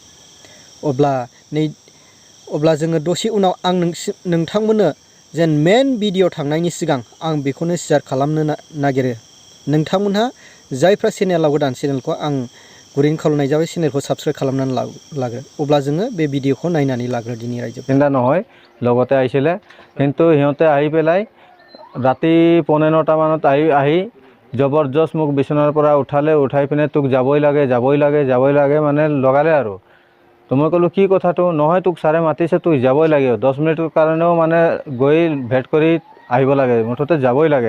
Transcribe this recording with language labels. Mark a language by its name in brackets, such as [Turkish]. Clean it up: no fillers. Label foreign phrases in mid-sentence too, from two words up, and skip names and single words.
[Bodo] अब्ला जोङो दसे उनाव आं नोंथांमोननो जेन मेन भिडिअ थांनायनि सिगां आं बेखौनो शेयार खालामनो नागिरो। नोंथांमोनहा जायफ्रा चेनेलाव गोदान चेनेलखौ आं गुरैयै खावलायनाय जाबाय चेनेलखौ साबस्क्राइब खालामनानै लाग्रो। अब्ला जोङो बे भिडिअखौ नायनानै लाग्रो दिनै रायजो। [Assamese] चिंता নহয় লগতে আইছিলে কিন্তু সিহঁতে আহি পেলাই ৰাতি 9:15 মানত আহি জবৰদস্ত মোক বিছনাৰ পৰা উঠাই পিনে তোক যাবই লাগে মানে লগালে আৰু। তো মই ক'লো কি কথাটো, নহয় তোক ছাৰে মাতিছে তুই যাবই লাগে, 10 মিনিটৰ কাৰণেও মানে গৈ ভেট কৰি আহিব লাগে, মুঠতে যাবই লাগে।